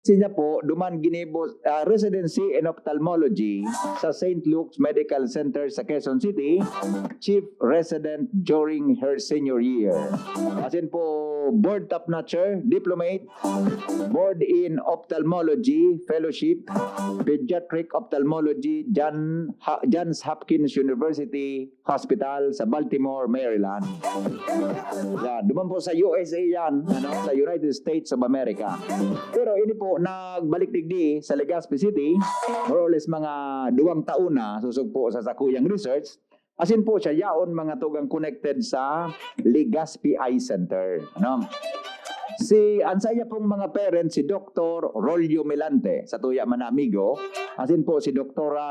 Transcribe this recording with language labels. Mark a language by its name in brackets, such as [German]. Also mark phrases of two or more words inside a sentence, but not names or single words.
[Bikol] Siya po, duman ginibo [English] residency in ophthalmology [Bikol] sa St. [English] Luke's Medical Center sa Quezon City, chief resident during her senior year. As in po, board top-notcher, diplomate, board in ophthalmology, fellowship, pediatric ophthalmology, Johns Hopkins University Hospital sa Baltimore, Maryland. [Bikol] Yan, duman po sa USA yan, sa United States of America. Pero ini po, nagbalik digdi sa Legazpi City, [English] more or less [Bikol] mga 2 taon na susog po sa sakuyang research. As in po siya, yaon mga tugang connected sa Legazpi Eye Center. Ansaya pong mga parents, si Dr. Rachele Milante, sa tuya man na amigo. As in po si Dr.